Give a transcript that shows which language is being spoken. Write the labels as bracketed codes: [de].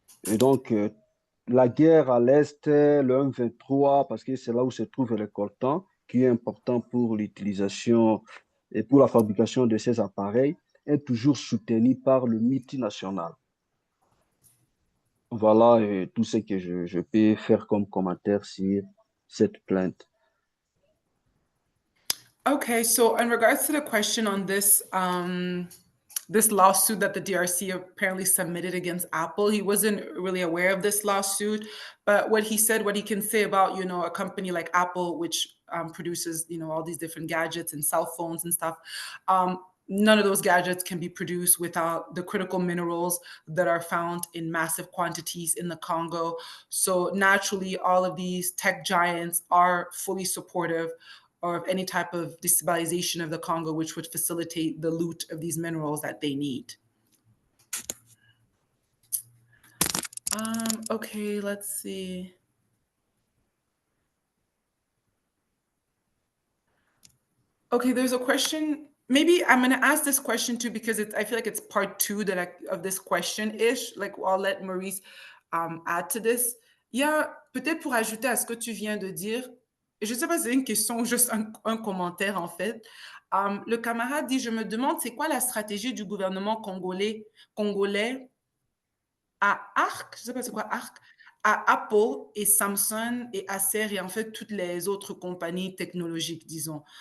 [fr] Et donc, la guerre à l'Est, le M23, parce que c'est là où se trouve le coltan, qui est important pour l'utilisation et pour la fabrication de ces appareils, est toujours soutenu par le multinational. Voilà tout ce que je peux faire comme commentaire sur cette plainte. [en] Okay, so in regards to the question on this, this lawsuit that the DRC apparently submitted against Apple, he wasn't really aware of this lawsuit, but what he said, what he can say about, a company like Apple, which produces, all these different gadgets and cell phones and stuff, none of those gadgets can be produced without the critical minerals that are found in massive quantities in the Congo. So naturally, all of these tech giants are fully supportive or of any type of destabilization of the Congo, which would facilitate the loot of these minerals that they need. Okay, let's see. Okay, there's a question. Maybe I'm going to ask this question too because I feel like it's part two of this question-ish. Like, I'll let Maurice add to this. [fr] Il y a peut-être pour ajouter à ce que tu viens de dire, et je ne sais pas si c'est une question ou juste un commentaire en fait. Le camarade dit, je me demande c'est quoi la stratégie du gouvernement congolais à ARC, je ne sais pas c'est quoi ARC, à Apple et Samsung et Acer et en fait toutes les autres compagnies technologiques, disons.